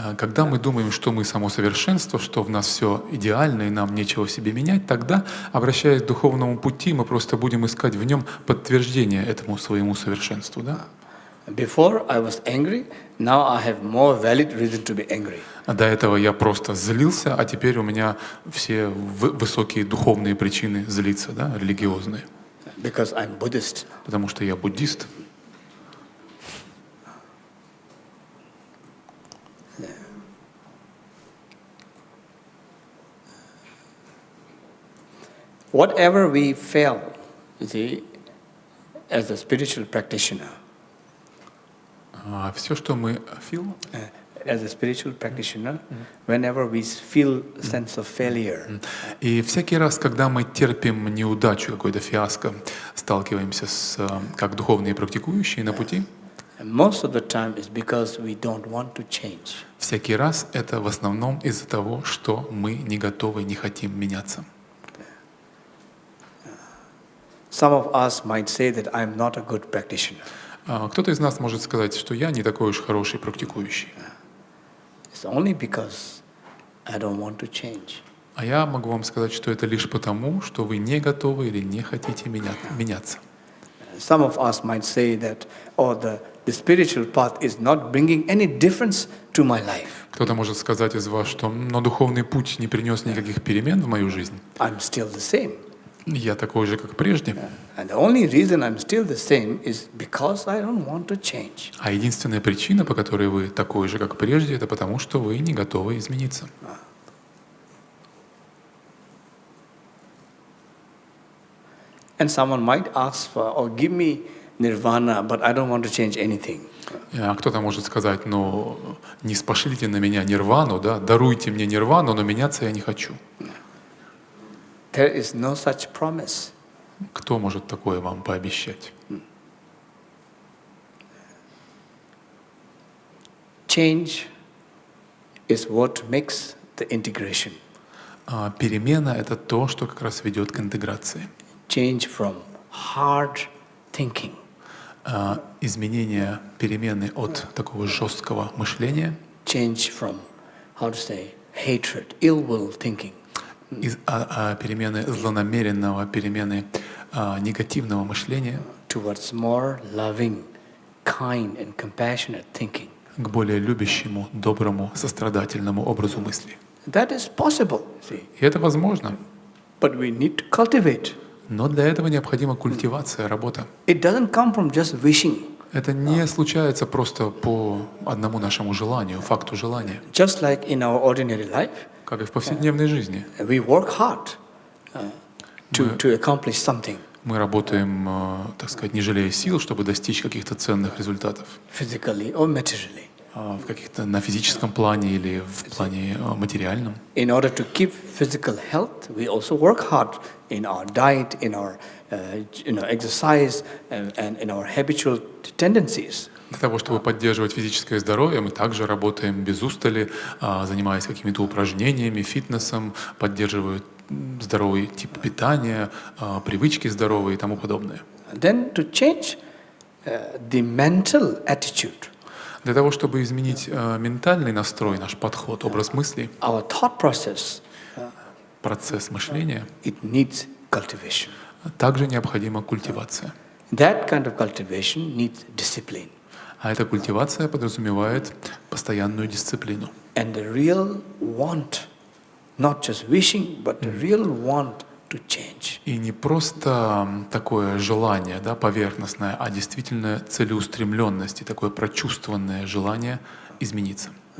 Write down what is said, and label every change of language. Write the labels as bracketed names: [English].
[Russian] Когда мы думаем, что мы само совершенство, что в нас все идеально и нам нечего в себе менять, тогда, обращаясь к духовному пути, мы просто будем искать в нем подтверждение этому своему совершенству. Да? [English] Before I was angry, now I have more valid reason to be angry. [Russian] А до этого я просто злился, а теперь у меня все высокие духовные причины злиться, да, религиозные. [English] Because I'm Buddhist. [Russian] Потому что я буддист. [English] Whatever we fail, you see, as a spiritual practitioner, [Russian] Все, что мы feel, [English] as a spiritual practitioner, whenever we feel a sense of failure, [Russian] и всякий раз, когда мы терпим неудачу, какой-то фиаско, сталкиваемся с, как духовные практикующие на пути, [English] most of the time is because we don't want to change. [Russian] всякий раз это в основном из-за того, что мы не готовы, не хотим меняться. [English] Some of us might say that I'm not a good practitioner. [Russian] Кто-то из нас может сказать, что я не такой уж хороший практикующий. [English] It's only because I don't want to change. [Russian] А я могу вам сказать, что это лишь потому, что вы не готовы или не хотите меняться. [English] Some of us might say that, oh, the spiritual path is not bringing any difference to my life. [Russian] Кто-то может сказать из вас, что но духовный путь не принес никаких перемен в мою жизнь. [English] I'm still the same. [Russian] Я такой же, как прежде. [English] And the only reason I'm still the same is because I don't want to change. [Russian] А единственная причина, по которой вы такой же, как прежде, это потому, что вы не готовы измениться. [English] And someone might ask for, or give me nirvana, but I don't want to change anything. [Russian] А кто-то может сказать, ну, не спошлите на меня нирвану, да, даруйте мне нирвану, но меняться я не хочу. [English] There is no such promise. [Russian] Кто может такое вам пообещать? [English] Change is what makes the integration. [Russian] Перемена — это то, что как раз ведет к интеграции. [English] Change from hard thinking. [Russian] Изменение, перемены от такого жесткого мышления. [English] Change from, how to say, hatred, ill will thinking. [Russian] Перемены злонамеренного, перемены негативного мышления. [English] Towards more loving, kind and compassionate thinking. [Russian] К более любящему, доброму, сострадательному образу мысли. [English] That is possible, see. [Russian] И это возможно. [English] But we need to cultivate. [Russian] Но для этого необходима культивация, работа. [English] It doesn't come from just wishing. [Russian] Это не случается просто по одному нашему желанию, факту желания. [English] Just like in our ordinary life, [Russian] Как и в повседневной жизни. [English] we work hard to accomplish something. [Russian] Мы работаем, так сказать, не жалея сил, чтобы достичь каких-то ценных результатов. [English] Physically or materially. [Russian] В каких-то на физическом плане или в плане материальном. [English] In order to keep physical health, we also work hard in our diet, in our exercise, and in our habitual tendencies. [Russian] Для того, чтобы поддерживать физическое здоровье, мы также работаем без устали, занимаясь какими-то упражнениями, фитнесом, поддерживая здоровый тип питания, привычки здоровые и тому подобное. [English] Then to change the mental attitude. [Russian] Для того, чтобы изменить ментальный настрой, наш подход, образ мысли, [English] Our thought process, [Russian] процесс мышления, [English] it needs cultivation. [Russian] также необходима культивация. [English] That kind of cultivation needs discipline. [Russian] А эта культивация подразумевает постоянную дисциплину. [English] And the real want, not just wishing, but the real want to change. [Russian] И не просто такое желание, да, поверхностное, а действительно целеустремленность и такое прочувствованное желание измениться.